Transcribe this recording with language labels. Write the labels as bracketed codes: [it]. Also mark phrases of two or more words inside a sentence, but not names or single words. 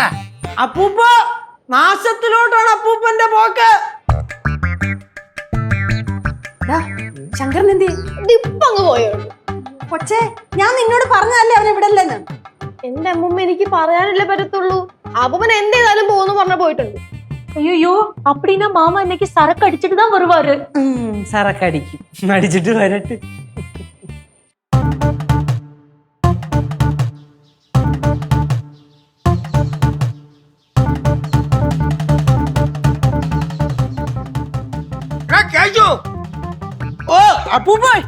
[ml] അപ്പൂപ്പ നാശത്തിലോട്ടാണ് അപ്പൂപ്പന്റെ പോക്ക്. ശങ്കരൻ എന്തി ഇപ്പങ്ങ് പോയുള്ളൂ. കൊച്ചേ, ഞാൻ നിന്നോട് പറഞ്ഞതല്ലേ അവൻ ഇവിടെ അല്ലെന്ന്. എന്റെ അമ്മൂമ്മ എനിക്ക് പറയാനല്ലേ പറ്റത്തുള്ളൂ. അപ്പൂപ്പൻ എന്തേതായാലും പോകുന്നു പറഞ്ഞ പോയിട്ടുണ്ട്. [ta] ஐயோ அப்படின்னா மாமா இன்னைக்கு சரக்கு அடிச்சிட்டு தான் வருவாரு. [ml] സറക്ക് അടിക്കും, അടിച്ചിട്ട് വരട്ടെ. ഓ അപ്പൂപ്പ